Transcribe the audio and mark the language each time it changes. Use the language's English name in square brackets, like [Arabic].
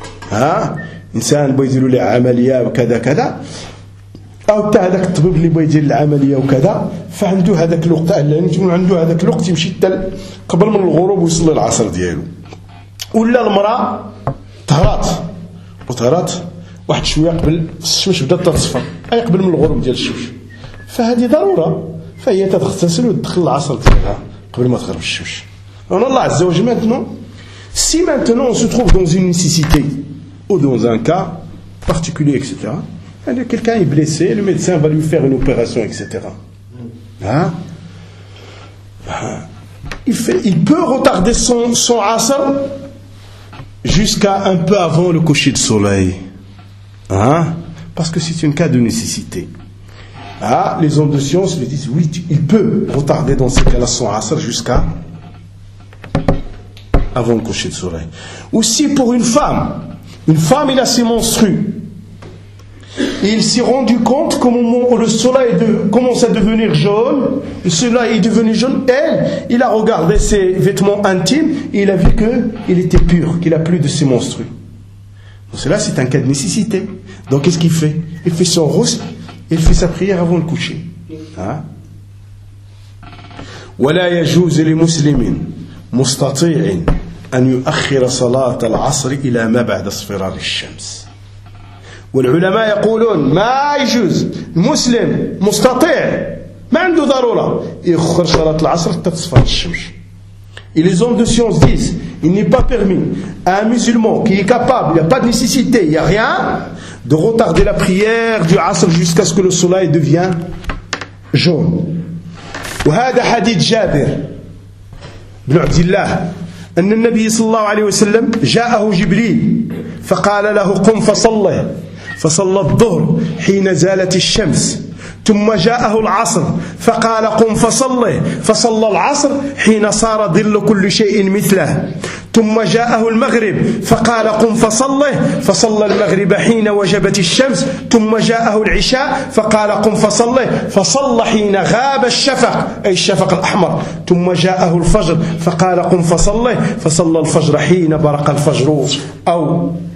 [Arabic] ها إنسان بيديروا لي عملية وكذا كذا، أو حتى هذاك الطبيب اللي بيدير العملية وكذا، فعنده هذاك الوقت لأن يعني عنده هذاك الوقت يمشي حتى قبل من الغروب ويصلي العصر ديالو. ولا المرأة طهرات وطهرات واحد شوية قبل الشمس بدات تصفر، أي قبل من الغروب ديال الشمس، فهذه ضرورة فهي تتغتسل وتدخل العصر ديالها قبل ما تغرب الشمس. أنا الله عز وجل [French] maintenant si maintenant on se trouve dans une nécessité ou dans un cas particulier etc. quelqu'un est blessé, le médecin va lui faire une opération etc. Il peut retarder son asr jusqu'à un peu avant le coucher de soleil. Parce que c'est un cas de nécessité. Les hommes de science lui disent oui, il peut retarder dans ces cas-là son asr jusqu'à avant le coucher de soleil. Aussi pour une femme il a ses menstrues et il s'est rendu compte qu'au moment où le soleil commence à devenir jaune, le soleil est devenu jaune, elle, il a regardé ses vêtements intimes et il a vu qu'il était pur, qu'il n'a plus de ses menstrues. Donc cela c'est un cas de nécessité. Donc qu'est-ce qu'il fait? Il fait son rousse et il fait sa prière avant le coucher. [Arabic] وَلَا يَجُوزِ لِمُسْلِمِينَ مُسْتَطِيعٍ أن يؤخر صلاة العصر إلى ما بعد اصفرار الشمس. والعلماء يقولون ما يجوز المسلم مستطيع ما عنده ضرورة يؤخر صلاة العصر حتى تصفر الشمس. [French] Et les hommes de science disent il n'est pas permis à un musulman qui est capable, il n'y a pas de nécessité, il n'y a rien, de retarder la prière du asr jusqu'à ce que le soleil devienne jaune. [Arabic] وهذا حديث جابر بن عبد الله أن النبي صلى الله عليه وسلم جاءه جبريل فقال له قم فصلي، فصلى الظهر حين زالت الشمس، ثم جاءه العصر فقال قم فصلي، فصلى العصر حين صار ظل كل شيء مثله، ثم جاءه المغرب فقال قم فصلي، فصلى المغرب حين وجبت الشمس، ثم جاءه العشاء فقال قم فصلي، فصلى حين غاب الشفق أي الشفق الأحمر، ثم جاءه الفجر فقال قم فصلي، فصلى الفجر حين برق الفجر أو.